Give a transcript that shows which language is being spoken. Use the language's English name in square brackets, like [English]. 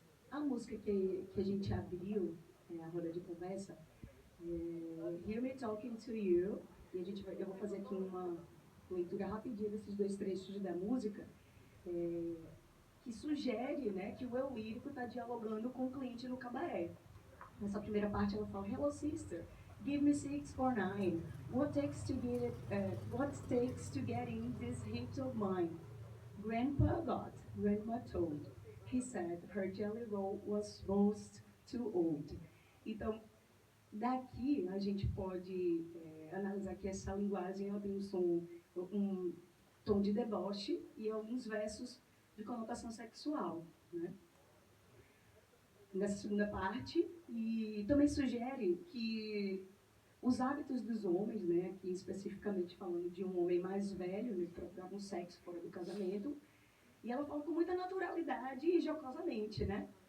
[Portuguese] A música que a gente abriu, a roda de conversa, Hear Me Talking to You, e eu vou fazer aqui uma leitura rapidinha desses dois trechos da música, que sugere, né, que o eu lírico está dialogando com o cliente no cabaré. Nessa primeira parte ela fala: [English] Hello sister, give me 6 or 9. What takes to get in this hit of mine? Grandpa got, Grandma told. He said her jelly roll was most too old. [Portuguese] Então, daqui a gente pode analisar que essa linguagem ela tem um tom de deboche e alguns versos de conotação sexual, né? Nessa segunda parte, e também sugere que os hábitos dos homens, né, aqui especificamente falando de um homem mais velho, né, que procurava um sexo fora do casamento, e ela fala com muita naturalidade e jocosamente, né?